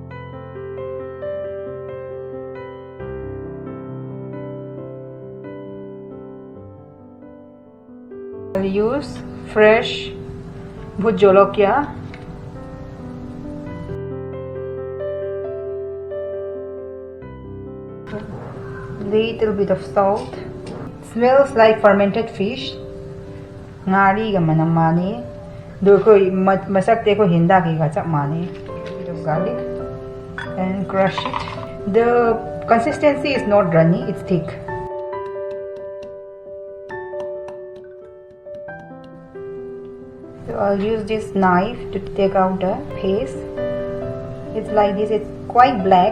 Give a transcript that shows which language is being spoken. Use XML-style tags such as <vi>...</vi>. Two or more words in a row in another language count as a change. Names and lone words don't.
<en>I'll use fresh bhut jolokia, little bit of salt. Smells like fermented fish.</en> <mni>Ngari ga manamani. Do ko masak te ko hinda ki ga chap mani.</mni> <en>Bit of garlic and crush it. The consistency is not runny, it's thick. So I'll use this knife to take out the paste. It's like this, it's quite black.</en>